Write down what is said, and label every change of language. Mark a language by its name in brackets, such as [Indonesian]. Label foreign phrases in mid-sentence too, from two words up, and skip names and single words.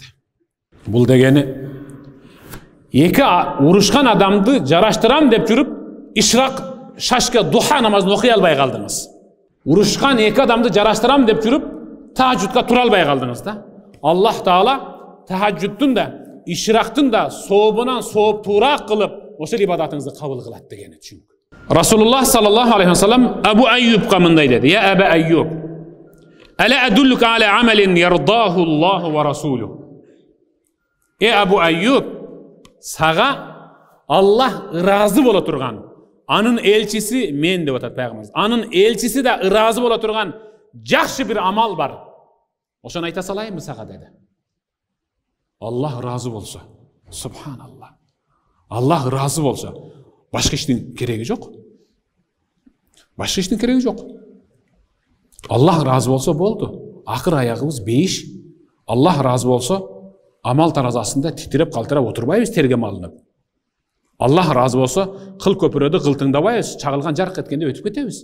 [Kyrgyz] Бул дегени эки урушкан адамды жараштырам деп жүрүп, ишрак, шашка, духа намазын окуй албай калдыңыз. Урушкан эки адамды жараштырам деп жүрүп, тахажжудка тура албай калдыңыз да. Аллах Таала тахажжудтун да, ишрактын да сообунан сооптуураак кылып, ошол ибадатыңызды кабыл кылат дегени түшүнүк. [Arabic] رسول الله صلى الله عليه وسلم [Kyrgyz] Абу Айюбка мындай деди: [Arabic] "يا أبا أيوب ألا أدلك على عمل يرضاه الله ورسوله." [Kyrgyz] Абу Айюб, сага Аллах ыраазы боло турган, анын элчиси мен деп атат пайгамбарыбыз. Анын элчиси да ыраазы боло турган жакшы бир амал бар. Ошону айта салайынбы сага деди. Аллах разы болса, субханаллах. Аллах разы болса, башка иштин кереги жок. Башка иштин кереги жок. Аллах разы болса болду. Акыр аягыбыз бейиш. Аллах разы болса, амал таразасында титиреп калтырап отурбайбыз тергем алынып. Аллах разы болса, кыл көпүрөдү кылтыңдабайбыз, чагылган жарк эткенде өтүп кетебиз.